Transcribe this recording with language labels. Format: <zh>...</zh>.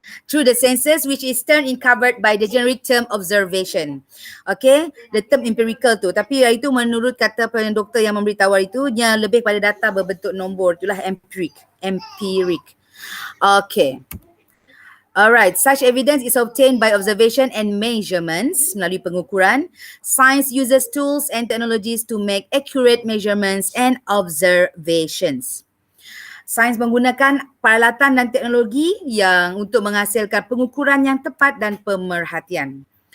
<en>Through the senses which is termed in covered by the generic term observation. Okay, the term empirical tu.</en> <ms>Tapi itu menurut kata doktor yang memberitahu itu, dia lebih pada data berbentuk nombor. Itulah empiric. Okay.</ms> <en>Alright, such evidence is obtained by observation and measurements</en> <ms>melalui pengukuran.</ms> <en>Science uses tools and technologies to make accurate measurements and observations.</en> <ms>Sains menggunakan peralatan dan teknologi yang untuk menghasilkan pengukuran yang tepat dan pemerhatian.</ms>